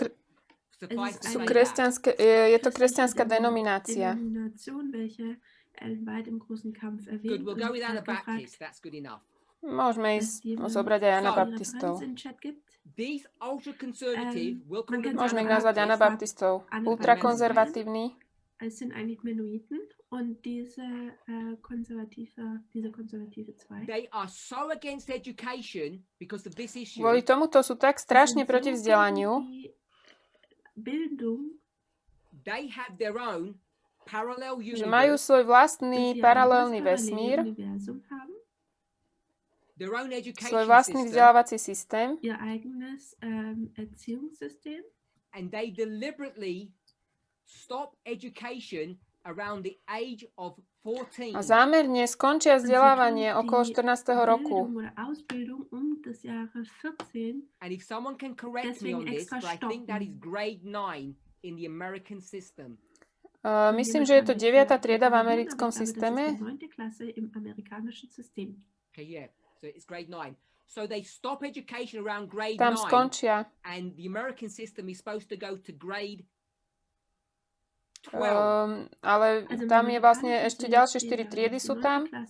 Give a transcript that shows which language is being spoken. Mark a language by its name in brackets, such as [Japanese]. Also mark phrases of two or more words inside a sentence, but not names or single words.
[Slovak] Je to kresťanská denominácia. [English] Good, we'll go with Anabaptist. That's good enough. [Slovak] Môžeme ísť zobrať aj Anabaptistov. Môžeme ich nazvať Anabaptistov. Ultrakonzervatívni. [German] Es sind eigentlich Mennoniten und diese konservative zwei. [English] They are so against education because of this issue. [Slovak] Kvôli tomuto sú tak strašne proti vzdelaniu. [English] They have their own parallel universe. [Slovak] Že majú svoj vlastný paralelný vesmír. [English] Their own education [Slovak] svoj vlastný vzdelávací systém. [German] Ihr eigenes Erziehungssystem. [English] And they deliberately stop education around the age of 14. [Slovak] A zámerne skončia vzdelávanie okolo 14. roku. [English] And if someone can correct me on this, but I think that is grade 9 in the American system. [Slovak] Myslím, že je to 9. trieda v americkom systéme. [English] Okay, yeah. So it's grade 9. So they stop education around grade 9. [Slovak] Tam skončia. [English] And the American system is supposed to go to grade 12. [Slovak] Ale tam je vlastne ešte ďalšie 4 triedy sú tam.